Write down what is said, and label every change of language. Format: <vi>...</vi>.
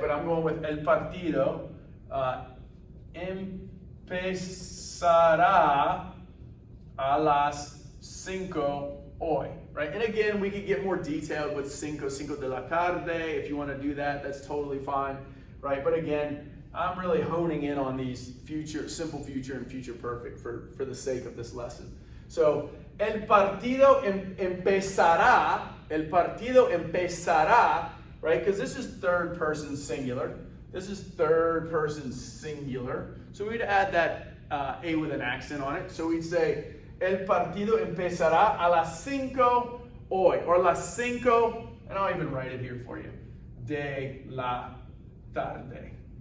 <en>But I'm going with</en> <es>el partido. Empezará a las 5 hoy. right?</es> <en>And again, we could get more detailed with</en> <es>cinco de la tarde.</es> <en>If you want to do that, that's totally fine, right? But again, I'm really honing in on these simple future and future perfect for the sake of this lesson.</en> <es>So, el partido empezará, right?</es> <en>Because this is third person singular. This is third person singular. So we'd add that A with an accent on it. So we'd say,</en> <es>el partido empezará a las 5 hoy,</es> <en>or las 5, and I'll even write it here for you,</en> <es>de la tarde.</es>